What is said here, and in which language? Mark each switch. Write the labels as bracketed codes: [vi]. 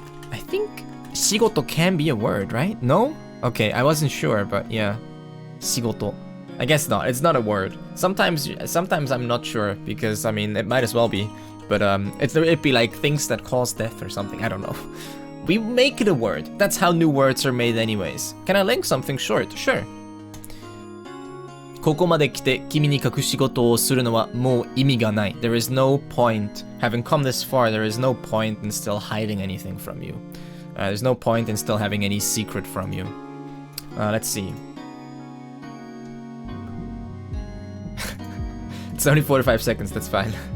[en] I think shigoto can be a word, right? No? Okay, I wasn't sure, but yeah. Shigoto. I guess not. It's not a word. Sometimes I'm not sure, because, I mean, it might as well be. But it'd be like things that cause death or something. I don't know. We make it a word. That's how new words are made anyways. Can I link something short? Sure. [ja] ここまで来て君に隠し事をするのはもう意味がない. [en] There is no point. Having come this far, there is no point in still hiding anything from you. There's no point in still having any secret from you. Let's see. It's only 45 seconds, that's fine.